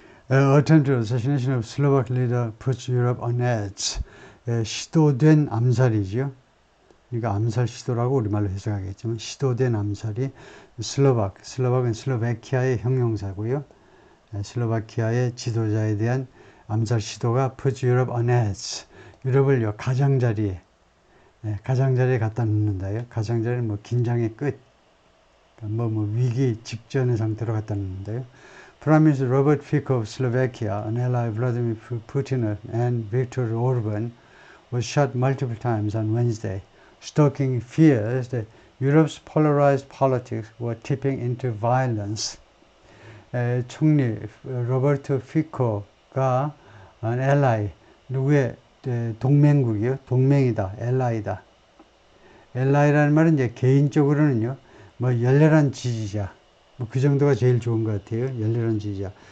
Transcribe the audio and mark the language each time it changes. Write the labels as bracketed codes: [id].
[en] Attempted assassination of Slovak leader puts Europe on edge. [ko] 시도된 암살이죠. 그러니까 암살 시도라고 우리말로 해석하겠지만 시도된 암살이 슬로박은 슬로베키아의 형용사고요. 슬로바키아의 지도자에 대한 암살 시도가 [en] puts Europe on edge. [ko] 유럽을 가장자리에 갖다 놓는다요. 가장자리는 뭐 긴장의 끝, 뭐 위기 직전의 상태로 갖다 놓는다요. [en] Prime Minister Robert Fico of Slovakia, an ally of Vladimir Putin and Viktor Orban, was shot multiple times on Wednesday, stoking fears that Europe's polarized politics were tipping into violence. [ko] 총리 로버트 피코가 [en] an ally, [ko] 누구의 동맹국이요? 동맹이다, ally다. ally라는 말은 이제 개인적으로는요, 뭐 열렬한 지지자, 뭐 그 정도가 제일 좋은 것 같아요. 열렬한 지지자.